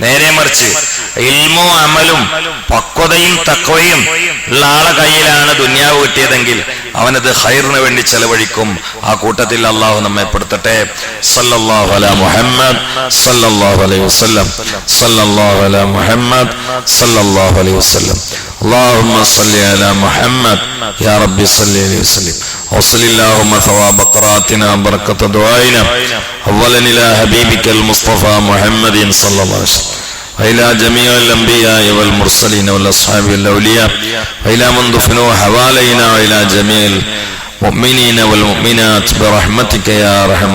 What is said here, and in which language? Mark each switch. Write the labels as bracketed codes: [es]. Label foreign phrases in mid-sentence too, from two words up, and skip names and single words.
[ml] നേരെ മറിച്ച് ഇൽമും അമലും പക്വതയും തഖ്വയും ഉള്ള ആളെ കയ്യിലാണ് ദുനിയാവ് കിട്ടിയതെങ്കിൽ അവനത് ഖൈറിന് വേണ്ടി ചെലവഴിക്കും. ആ കൂട്ടത്തിൽ അള്ളാഹു നമ്മെ പെടുത്തട്ടെ. [ar] صلى الله على محمد صلى الله عليه وسلم. صلى الله على محمد صلى الله عليه وسلم. اللهم صل على محمد يا ربي صل عليه وسلم. وصل اللهم ثواب قراءتنا بركة دعائنا أولا إلى حبيبك المصطفى محمد صلى الله عليه وسلم وإلى جميع الأنبياء والمرسلين والأصحاب والأولياء وإلى من دفنوا حوالينا وإلى جميع المؤمنين والمؤمنات برحمتك يا أرحم الراحمين.